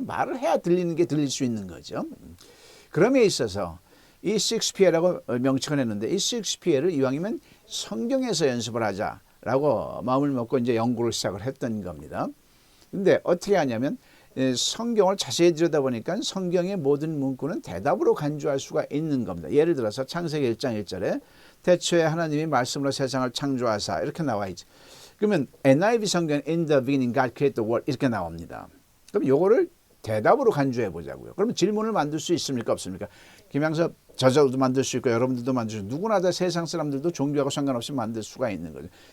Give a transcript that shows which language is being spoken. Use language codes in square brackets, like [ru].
[ko] 말을 해야 들리는 게 들릴 수 있는 거죠. 그럼에 있어서 이 6P라고 명칭을 했는데 이 6P를 이왕이면 성경에서 연습을 하자라고 마음을 먹고 이제 연구를 시작을 했던 겁니다. 근데 어떻게 하냐면 성경을 자세히 들여다보니까 성경의 모든 문구는 대답으로 간주할 수가 있는 겁니다. 예를 들어서 창세기 1장 1절에 태초에 하나님이 말씀으로 세상을 창조하사 이렇게 나와 있죠. 그러면 NIV 성경은 [en] In the beginning God created the world [ko] 이렇게 나옵니다. 그럼 요거를 대답으로 간주해 보자고요. 그러면 질문을 만들 수 있습니까? 없습니까? 김양섭 저자도 만들 수 있고 여러분들도 만들 수 있고 누구나 다 세상 사람들도 종교하고 상관없이 만들 수가 있는 거죠.